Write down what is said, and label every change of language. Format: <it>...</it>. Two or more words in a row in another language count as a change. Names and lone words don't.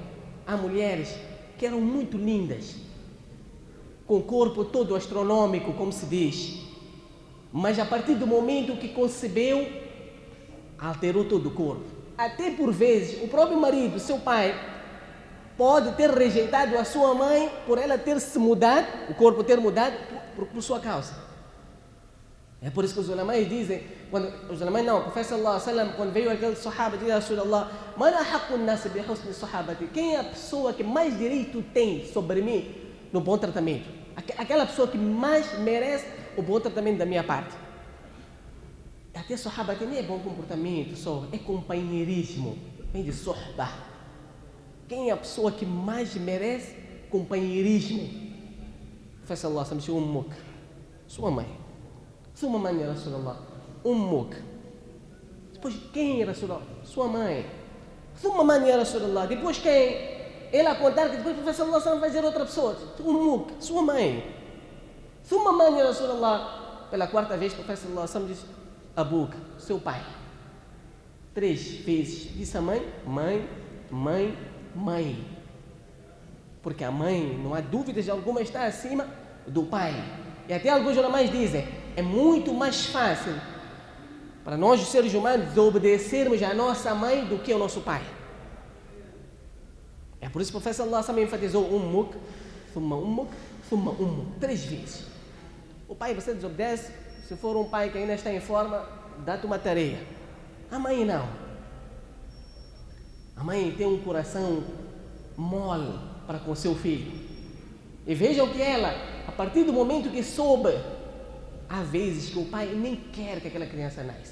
<pt>Há mulheres que eram muito lindas, com o corpo todo astronômico, como se diz, mas a partir do momento que concebeu, alterou todo o corpo. Até por vezes, o próprio marido, seu pai, pode ter rejeitado a sua mãe por ela ter se mudado, o corpo ter mudado por sua causa. É por isso que os ulamais dizem, o profeta</pt> <ar>صلى الله عليه وسلم,</ar> <pt>quando veio aquele sahaba, diz a Rasulullah,</pt> <ar>من أحق الناس بحسن صحابتي,</ar> <pt>quem é a pessoa que mais direito tem sobre mim no bom tratamento? Aquela pessoa que mais merece o bom tratamento da minha parte. Até sahaba nem é bom comportamento só, é companheirismo, vem de sohbah. Quem é a pessoa que mais merece companheirismo? O profeta</pt> <ar>صلى الله عليه وسلم</ar> <pt>disse, ummuk, sua mãe. Sua mãe,</pt> <ar>يا رسول الله أمك.</ar> <pt>Depois, quem,</pt> <ar>يا رسول الله?</ar> <pt>Sua mãe. Sua mãe,</pt> <ar>يا رسول الله.</ar> <pt>Depois, quem? Ele a contar que depois o profeta</pt> <ar>صلى الله عليه وسلم</ar> <pt>vai dizer outra pessoa. Ummuk, sua mãe. Sua mãe,</pt> <ar>يا رسول الله.</ar> <pt>Pela quarta vez, o profeta</pt> <ar>صلى الله عليه وسلم</ar> <pt>diz, abuk, seu pai. 3 vezes. Disse a mãe. Porque a mãe, não há dúvidas alguma, está acima do pai. E até alguns ulamais dizem, é muito mais fácil para nós, os seres humanos, obedecermos a nossa mãe do que ao nosso pai. É por isso que o profeta</pt> <ar>صلى الله عليه وسلم</ar> <pt>enfatizou</pt> <ar>أمك ثم أمك,</ar> <pt>3 vezes. O pai você desobedece, se for um pai que ainda está em forma, dá-te uma tarefa. A mãe não. A mãe tem um coração mole para com seu filho. E vejam que ela, a partir do momento que soube, há vezes que o pai nem quer que aquela criança nasça.</pt>